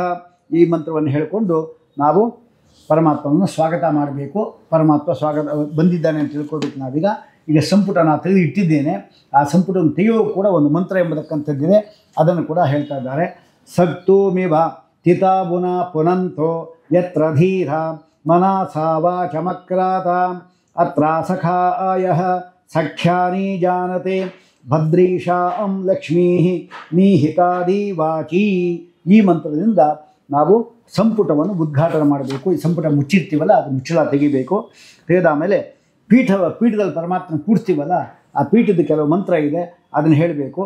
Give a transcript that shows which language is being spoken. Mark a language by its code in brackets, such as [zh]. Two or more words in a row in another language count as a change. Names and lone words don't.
[kn] ಈ ಮಂತ್ರವನ್ನು ಹೇಳಿಕೊಂಡು ನಾವು ಪರಮಾತ್ಮನನ್ನು ಸ್ವಾಗತ ಮಾಡಬೇಕು. ಪರಮಾತ್ಮ ಸ್ವಾಗತ ಬಂದಿದ್ದಾನೆ ಅಂತ ತಿಳ್ಕೊಳ್ಬೇಕು. ಈಗ ಸಂಪುಟ ನಾನು ತೆಗೆದು ಇಟ್ಟಿದ್ದೇನೆ. ಆ ಸಂಪುಟವನ್ನು ತೆಗೆಯುವ ಕೂಡ ಒಂದು ಮಂತ್ರ ಎಂಬತಕ್ಕಂಥದ್ದಿದೆ, ಅದನ್ನು ಕೂಡ ಹೇಳ್ತಾ ಇದ್ದಾರೆ. [sa] ಸಕ್ತೋಮಿವ ತಿತಾಬುನ ಪುನಂತೋ ಯತ್ರ ಧೀರ ಮನಸಾ ವಾಚಮಕ್ರಾತ ಅತ್ರ ಸಖಾಯಃ ಸಖ್ಯಾನಿ ಜಾನತೆ ಭದ್ರೀಶಾಂ ಲಕ್ಷ್ಮೀ ನಿಹಿತಾದಿ ವಾಚಿ. [kn] ಈ ಮಂತ್ರದಿಂದ ನಾವು ಸಂಪುಟವನ್ನು ಉದ್ಘಾಟನೆ ಮಾಡಬೇಕು. ಈ ಸಂಪುಟ ಮುಚ್ಚಿರ್ತೀವಲ್ಲ, ಅದು ಮುಚ್ಚಳ ತೆಗಿಬೇಕು. ತೆಗೆದ ಮೇಲೆ ಪೀಠದಲ್ಲಿ ಪರಮಾತ್ಮನ ಕೂಡಿಸ್ತೀವಲ್ಲ, ಆ ಪೀಠದ ಕೆಲವು ಮಂತ್ರ ಇದೆ, ಅದನ್ನು ಹೇಳಬೇಕು.